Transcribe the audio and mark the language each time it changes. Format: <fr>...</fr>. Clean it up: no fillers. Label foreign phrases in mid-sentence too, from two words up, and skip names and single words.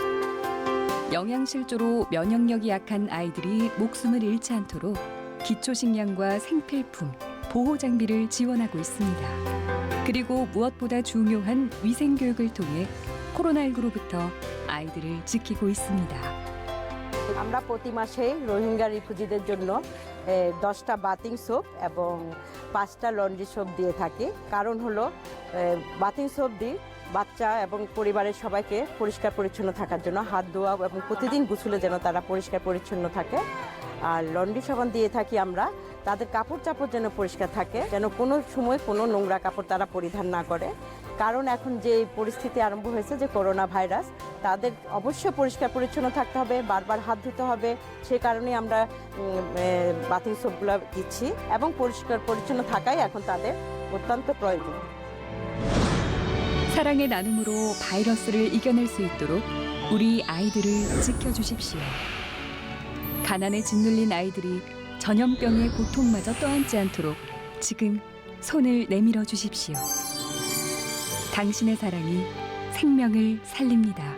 <ko>영양실조로 면역력이 약한 아이들이 목숨을 잃지 않도록 기초식량과 생필품, 보호장비를 지원하고 있습니다. 그리고 무엇보다 중요한 위생교육을 통해 코로나19로부터 아이들을 지키고 있습니다.</ko> <bn>আমরা প্রতি মাসে রোহিঙ্গা রিফিউজিদের জন্য 10টা</bn> <en>bathing soap</en> <bn>এবং 5টা</bn> <en>laundry soap</en> <bn>দিয়ে থাকি। কারণ হলো</bn> <en>bathing soap</en> <bn>দিয়ে বাচ্চা এবং পরিবারের সবাইকে পরিষ্কার পরিচ্ছন্ন থাকার জন্য হাত ধোয়া এবং প্রতিদিন গোসলে যেন তারা পরিষ্কার পরিচ্ছন্ন থাকে। আর লন্ড্রি সাবান দিয়ে থাকি আমরা তাদের কাপড় চাপড় যেন পরিষ্কার থাকে, যেন কোনো সময় কোনো নোংরা কাপড় তারা পরিধান না করে। কারণ এখন যে পরিস্থিতি আরম্ভ হয়েছে যে</bn> <en>corona virus,</en> <bn>তাদের অবশ্যই পরিষ্কার পরিচ্ছন্ন থাকতে হবে, বারবার হাত ধুতে হবে। সে কারণে আমরা</bn> <en>bathing soapগুলো</en> <bn>দিচ্ছি এবং পরিষ্কার পরিচ্ছন্ন থাকাই এখন তাদের অত্যন্ত প্রয়োজন।</bn> <ko>사랑의 나눔으로 바이러스를 이겨낼 수 있도록 우리 아이들을 지켜주십시오. 가난에 짓눌린 아이들이 전염병의 고통마저 떠안지 않도록 지금 손을 내밀어 주십시오. 당신의 사랑이 생명을 살립니다.</ko>